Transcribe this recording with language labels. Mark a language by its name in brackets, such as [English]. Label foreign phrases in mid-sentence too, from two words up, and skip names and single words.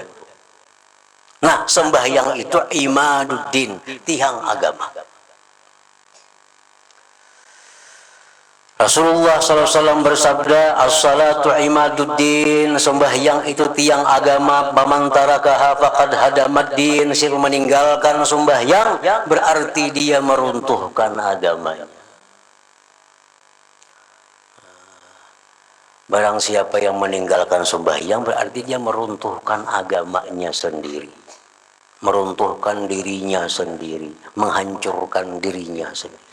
[Indonesian] Nah, sembahyang itu imaduddin, tihang agama. Rasulullah SAW bersabda, [Arabic] الصلاة عماد الدين, [Indonesian] sembahyang itu tiang agama, [Arabic] فمن تركها فقد هدم الدين, [Indonesian] siapa meninggalkan sembahyang berarti dia meruntuhkan agamanya. Barang siapa yang meninggalkan sembahyang berarti dia meruntuhkan agamanya sendiri, meruntuhkan dirinya sendiri, menghancurkan dirinya sendiri.